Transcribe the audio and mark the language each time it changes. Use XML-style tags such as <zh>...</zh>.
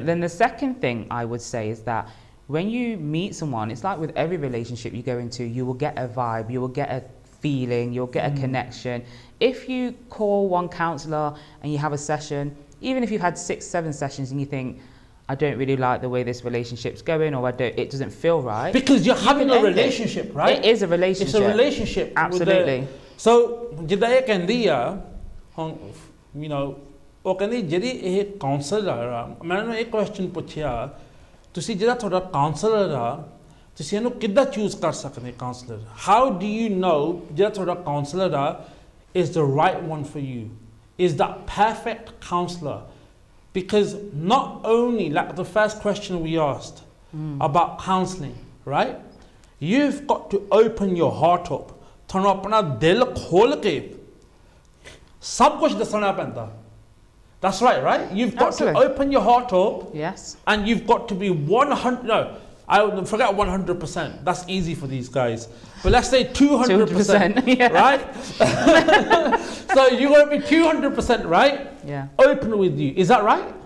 <en>Then the second thing I would say is that when you meet someone, it's like with every relationship you go into, you will get a vibe, you will get a feeling, you'll get a connection. If you call one counsellor and you have a session, even if you've had 6, 7 sessions and you think, I don't really like the way this relationship's going, or it doesn't feel right. Because you're having a relationship, right? It is a relationship. It's a relationship. Absolutely.</en> <pa>So, ਜਿੱਦਾਂ ਇਹ ਕਹਿੰਦੀ ਆ,</pa> <en>you know,</en> <pa>ਉਹ ਕਹਿੰਦੀ ਜਿਹੜੀ ਇਹ councillor ਆ, ਮੈਂ ਉਹਨੂੰ ਇੱਕ ਕੁਐਸਚਨ ਪੁੱਛਿਆ, ਤੁਸੀਂ ਜਿਹੜਾ ਤੁਹਾਡਾ ਕਾਉਂਸਲਰ ਆ, ਤੁਸੀਂ ਇਹਨੂੰ ਕਿੱਦਾਂ ਚੂਜ਼ ਕਰ ਸਕਦੇ councillor?</pa> <en>How do you know</en> <pa>ਜਿਹੜਾ ਤੁਹਾਡਾ ਕਾਉਂਸਲਰ ਆ</pa> <en>is the right one for you? Is that perfect counselor? Because not only, like the first question we asked about counselling, right? You've got to open your heart up.</en> <pa>ਤੁਹਾਨੂੰ ਆਪਣਾ ਦਿਲ ਖੋਲ ਕੇ ਸਭ ਕੁਝ ਦੱਸਣਾ ਪੈਂਦਾ.</pa> <en>That's right? You've got to open your heart up. Yes. And you've got to be 100, no, I would forget 100%. That's easy for these guys. But let's say 200%, yeah. Right? So you're going to be 200%, right? Yeah. Open with you. Is that right?</en>